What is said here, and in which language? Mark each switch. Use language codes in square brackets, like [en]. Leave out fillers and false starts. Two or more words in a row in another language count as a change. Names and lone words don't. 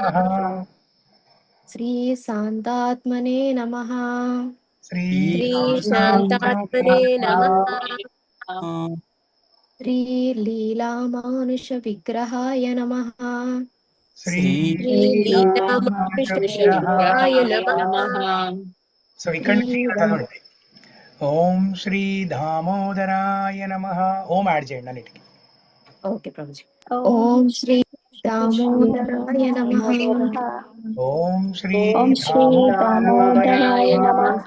[sa] श्री शान्तात्मने नमः। श्री शान्तात्मने नमः। श्री लीलामानुषविग्रहाय नमः। श्री लीलामानुषविग्रहाय नमः। [te] సో ఇక్కడ నుంచి ఇక్కడ చదవండి. [sa] ఓం శ్రీ దామోదరాయ నమః. [te] ఓం యాడ్ చేయండి అన్నిటికీ. ఓకే ప్రభుజీ. [sa] ఓం శ్రీ దామోదరాయ నమః. ఓం శ్రీ దామోదరాయ నమః.